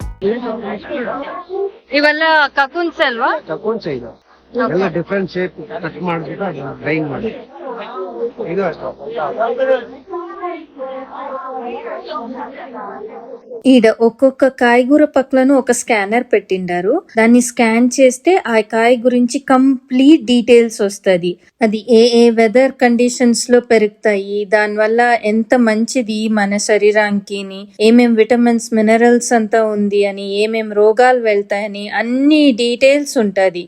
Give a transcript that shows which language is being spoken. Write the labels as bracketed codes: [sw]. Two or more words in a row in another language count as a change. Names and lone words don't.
[kn] ಇವೆಲ್ಲ ಕಕುನ್ಸ್ ಅಲ್ವಾ? ತಕೊಂಡ್ ಸೈಡ್ ಎಲ್ಲ [en] different shape cut [kn] ಮಾಡ್ಬಿಟ್ಟು ಡ್ರೈಯಿಂಗ್ ಮಾಡಿ ಇದು [te] ఈడ ఒక్కొక్క కాయగూర పక్కలను ఒక స్కానర్ పెట్టిండారు. దాన్ని స్కాన్ చేస్తే ఆ కాయ గురించి [en] complete details [te] వస్తది. అది ఏ [en] weather conditions [te] లో పెరుగుతాయి, దానివల్ల ఎంత మంచిది మన శరీరానికి, ఏమేం [en] vitamins minerals [te] అంతా ఉంది అని, ఏమేం రోగాలు వెళ్తాయని అన్ని డీటెయిల్స్ ఉంటది.